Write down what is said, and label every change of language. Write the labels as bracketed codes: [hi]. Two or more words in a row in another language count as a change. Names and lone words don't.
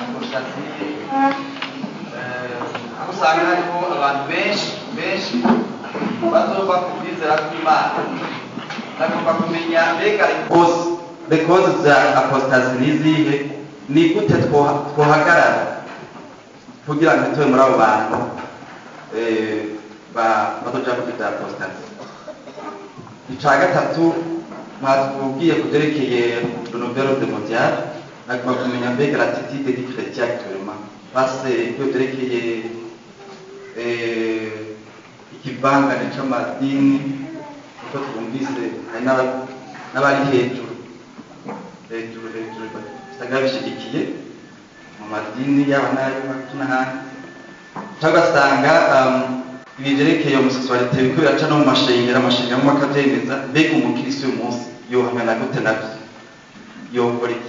[rn] umushatsi aho usanga hariho abantu benshi bazova ku kwizera kw'Imana bagomba kumenya mbega cause za apostasy n'izihe ni gute twohagarara kugira ngo tuve muri abo bantu bazoja mu bya apostasy. Icya gatatu mwatubwiye ku byerekeye [fr] le nouvel ordre mondial [rn] bagomba kumenya mbega [fr] l'attitude du chrétien actuellement [rn] base ibyo byerekeye ikivangane c'amadini uko twumvise hari n'abari hejuru usanga bishigikiye mu madini yaba n'ahandi cyangwa ugasanga ibyerekeye homosexualité biriko biraca no mu mashengero amwe akabyemeza mbega umukirisitu uyu munsi yohamena gute nabyo yokora iki?